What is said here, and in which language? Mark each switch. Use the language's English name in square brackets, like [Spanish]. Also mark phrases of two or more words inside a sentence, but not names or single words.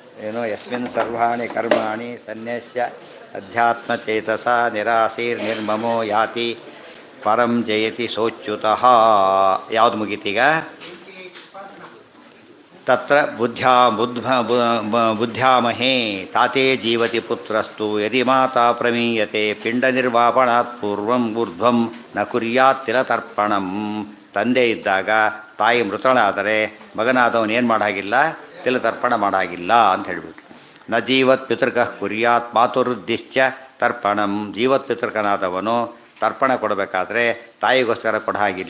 [Sanskrit] ಏನೋ ಯಸ್ಮಿನ್ ಸರ್ವಾಣಿ ಕರ್ಮಾಣಿ ಸನ್ಯಸ್ಯ ಅಧ್ಯಾತ್ಮಚೇತಸ ನಿರಾಸೀರ್ನಿರ್ಮಮೋ ಯಾತಿ ಪರಂ ಜಯತಿ ಸೋಚ್ಯುತಃ. [Kannada] ಯಾವುದು ಮುಗೀತೀಗ? [Sanskrit] ತತ್ರ ಬುದ್ಧ್ಯಾಮಹೇ ತಾತೇ ಜೀವತಿ ಪುತ್ರಸ್ತು ಯದಿ ಮಾತಾ ಪ್ರಮೀಯತೆ ಪಿಂಡ ನಿರ್ವಾಪಣಾತ್ ಪೂರ್ವಂ ಊರ್ಧ್ವಂ ನ ಕುರ್ಯಾತ್ ತಿಲತರ್ಪಣಂ. [Kannada] ತಂದೆ ಇದ್ದಾಗ ತಾಯಿ ಮೃತಳಾದರೆ ಮಗನಾದವನು ಏನು ಮಾಡಾಗಿಲ್ಲ? ತಿಲತರ್ಪಣ ಮಾಡಾಗಿಲ್ಲ ಅಂತ ಹೇಳಿಬಿಟ್ಟು. [Sanskrit] ನ ಜೀವತ್ ಪಿತೃಕಃ ಕುರ್ಯಾತ್ ಮಾತುರುದ್ದಿಶ್ಚ ತರ್ಪಣಂ. [Kannada] ಜೀವತ್ ಪಿತೃಕನಾದವನು ತರ್ಪಣ ಕೊಡಬೇಕಾದ್ರೆ ತಾಯಿಗೋಸ್ಕರ ಕೊಡ ಹಾಗಿಲ್ಲ.